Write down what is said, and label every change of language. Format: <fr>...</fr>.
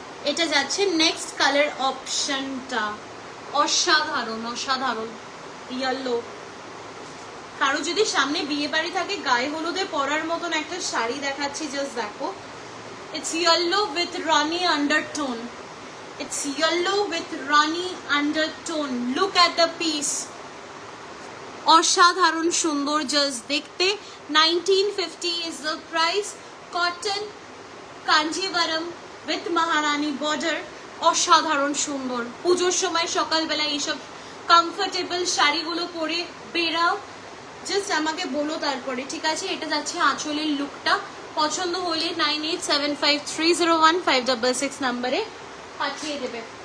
<bn>এটা যাচ্ছে next colour অপশনটা, অসাধারণ অসাধারণ ইয়েলো। কারো যদি সামনে বিয়ে বাড়ি থাকে, গায়ে হলুদে পরার মতন একটা শাড়ি দেখাচ্ছি, জাস্ট দেখো</bn> <en>It's yellow with Rani undertone. It's yellow with Rani undertone. Look at the piece.</en> <bn>অসাধারণ সুন্দর, জাস্ট দেখতে।</bn> <en>1950 is the price. Cotton Kanjivaram with Maharani border.</en> <bn>অসাধারণ সুন্দর। পুজোর সময় সকালবেলা এইসব কমফোর্টেবল শাড়িগুলো পরে বেরাও, জাস্ট আমাকে বলো তারপরে, ঠিক আছে? এটা যাচ্ছে আঁচলের লুকটা। পছন্দ হলে 9875301566 নাম্বারে পাঠিয়ে দেবে।</bn>